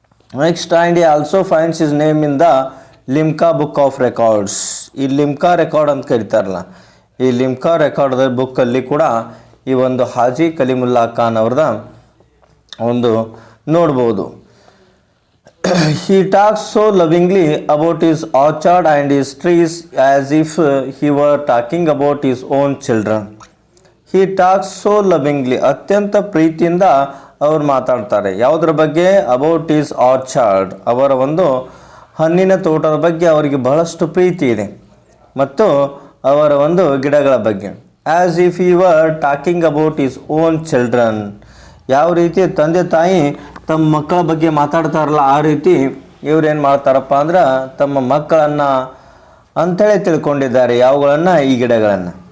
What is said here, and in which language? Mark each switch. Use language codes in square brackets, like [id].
[en] Next, and he also finds his name in the Limca Book of Records. [kn] ಈ Limca record ಅಂತ ಕರೀತಾರಲ್ಲ, ಈ ಲಿಮ್ಕಾ ರೆಕಾರ್ಡ್ ಬುಕ್ಕಲ್ಲಿ ಕೂಡ ಈ ಒಂದು ಹಾಜಿ ಕಲೀಮುಲ್ಲಾ ಖಾನ್ ಅವ್ರದ ಒಂದು ನೋಡ್ಬೋದು. [en] He talks so lovingly about his orchard and his trees as if he were talking about his own children. He talks so lovingly, [kn] ಅತ್ಯಂತ ಪ್ರೀತಿಯಿಂದ ಅವ್ರು ಮಾತಾಡ್ತಾರೆ. ಯಾವುದ್ರ ಬಗ್ಗೆ? [en] about his orchard, [kn] ಅವರ ಒಂದು ಹಣ್ಣಿನ ತೋಟದ ಬಗ್ಗೆ ಅವರಿಗೆ ಬಹಳಷ್ಟು ಪ್ರೀತಿ ಇದೆ, ಮತ್ತು ಅವರ ಒಂದು ಗಿಡಗಳ ಬಗ್ಗೆ. [en] as if he were talking about his own children, [kn] ಯಾವ ರೀತಿ ತಂದೆ ತಾಯಿ ತಮ್ಮ ಮಕ್ಕಳ ಬಗ್ಗೆ ಮಾತಾಡ್ತಾರಲ್ಲ ಆ ರೀತಿ ಇವ್ರೇನು ಮಾಡ್ತಾರಪ್ಪ ಅಂದ್ರೆ ತಮ್ಮ ಮಕ್ಕಳನ್ನು ಅಂಥೇಳಿ ತಿಳ್ಕೊಂಡಿದ್ದಾರೆ. ಯಾವುಗಳನ್ನು? ಈ ಗಿಡಗಳನ್ನು.